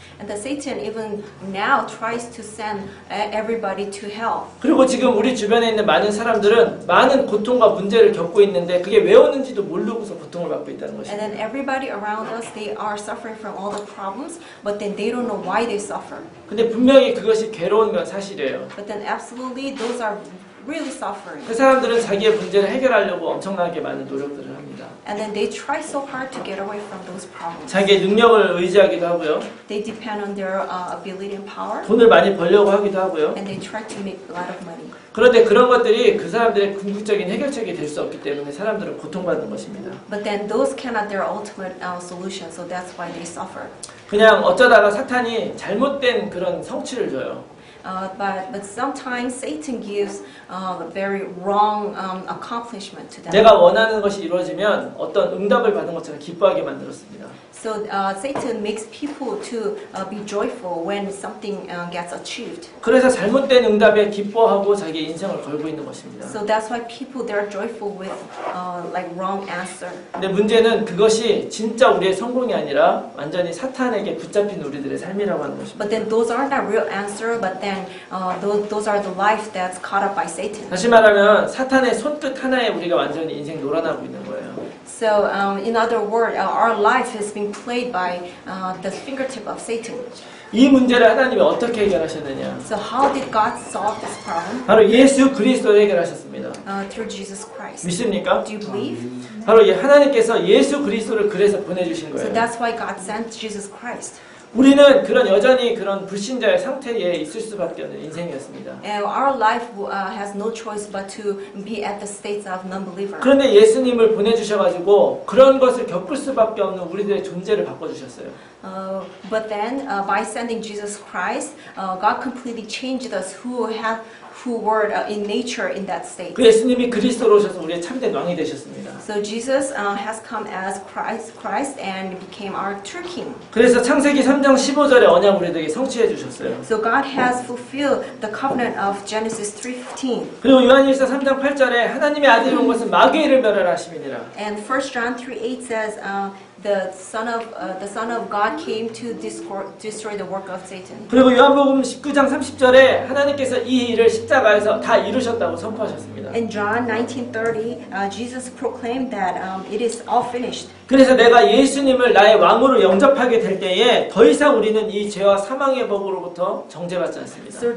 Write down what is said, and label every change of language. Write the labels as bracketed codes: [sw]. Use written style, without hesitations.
[en] And the Satan even now tries to send everybody to hell. [ko] 그리고 지금 우리 주변에 있는 많은 사람들은 많은 고통과 문제를 겪고 있는데 그게 왜 오는지도 모르고서 고통을 받고 있다는 [en] And [ko] 것입니다. [en] then everybody around us, they are suffering from all the problems, but then they don't know why they suffer. [ko] 근데 분명히 그것이 괴로운 건 사실이에요. [en] But then absolutely those are really suffering. [ko] 그 사람들은 자기의 문제를 해결하려고 엄청나게 많은 노력들을 합니다. [en] And then they try so hard to get away from those problems. [ko] 자기의 능력을 의지하기도 하고요. [en] They depend on their ability and power. [ko] 돈을 많이 벌려고 하기도 하고요. [en] And they try to make a lot of money. [ko] 그런데 그런 것들이 그 사람들의 궁극적인 해결책이 될 수 없기 때문에 사람들은 고통받는 것입니다. [en] But then those cannot their ultimate solution, so that's why they suffer. [ko] 그냥 어쩌다가 사탄이 잘못된 그런 성취를 줘요. [en] But sometimes Satan gives very wrong accomplishment to them. [ko] 내가 원하는 것이 이루어지면 어떤 응답을 받은 것처럼 기뻐하게 만들었습니다. [en] So Satan makes people to be joyful when something gets achieved. [ko] 그래서 잘못된 응답에 기뻐하고 자기의 인생을 걸고 있는 것입니다. [en] So that's why people they're joyful with like wrong answer. [ko] 근데 문제는 그것이 진짜 우리의 성공이 아니라 완전히 사탄에게 붙잡힌 우리들의 삶이라고 하는 것입니다. [en] But then those aren't a real answer. But then those are the life that's caught up by Satan. [ko] 다시 말하면 사탄의 손끝 하나에 우리가 완전히 인생 놀아나고 있는 거예요. [en] So in other words, our life is being played by the fingertip of Satan. [ko] 이 문제를 하나님이 어떻게 해결하셨느냐? [en] So how did God solve this problem? [ko] 바로 예수 그리스도로 해결하셨습니다. [en] Through Jesus Christ. [ko] 믿습니까? [en] Do you believe? [ko] 바로 하나님께서 예수 그리스도를 그래서 보내주신 [en] So [ko] 거예요. [en] that's why God sent Jesus Christ. [ko] 우리는 그런 여전히 그런 불신자의 상태에 있을 수밖에 없는 인생이었습니다. [en] And our life has no choice but to be at the state of non-believer. [ko] 그런데 예수님을 보내주셔가지고 그런 것을 겪을 수밖에 없는 우리들의 존재를 바꿔주셨어요. [en] But then by sending Jesus Christ, God completely changed us who were in nature in that state. [ko] 그 예수님이 그리스도로 오셔서 우리의 참된 왕이 되셨습니다. [en] So Jesus has come as Christ and became our true king. [ko] 그래서 창세기 3장 15절에 언약 우리들에게 성취해 주셨어요. [en] So God has fulfilled the covenant of Genesis 3:15. [ko] 그리고 요한일서 3장 8절에 하나님의 아들이 온 것은 마귀를 멸하라 하심이니라. [en] And 1 John 3:8 says the Son of God came to destroy the work of Satan. [ko] 그리고 요한복음 19장 30절에 하나님께서 이 일을 십자가에서 다 이루셨다고 선포하셨습니다. [en] In John 19:30, Jesus proclaimed that it is all finished. [ko] 그래서 내가 예수님을 나의 왕으로 영접하게 될 때에 더 이상 우리는 이 죄와 사망의 법으로부터 정죄받지 않습니다.